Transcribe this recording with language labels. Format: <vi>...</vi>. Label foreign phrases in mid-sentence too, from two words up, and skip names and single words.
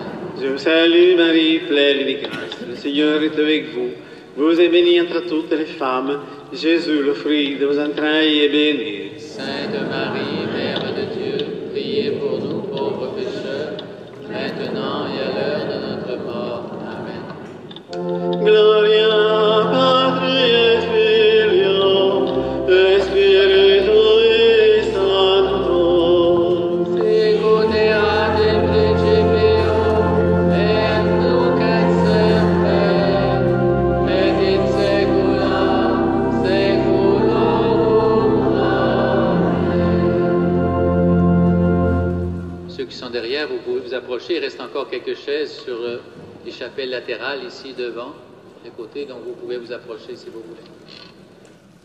<fr>Je vous salue Marie, pleine de grâce, le Seigneur est avec vous. Vous êtes bénie entre toutes les femmes. Jésus, le fruit de vos entrailles, est béni. Sainte Marie, Mère de Dieu, priez pour nous pauvres pécheurs, maintenant et à l'heure de notre mort. Amen.</fr> <la>Gloria Patri et Filio et Spiritui Sancto. Sicut erat in principio, et nunc et semper, et in saecula saeculorum. Amen.</la> <fr>Ceux qui sont derrière, vous pouvez vous approcher. Il reste encore quelques chaises sur les chapelles latérales ici devant, de côté, donc vous pouvez vous approcher si vous voulez.</fr>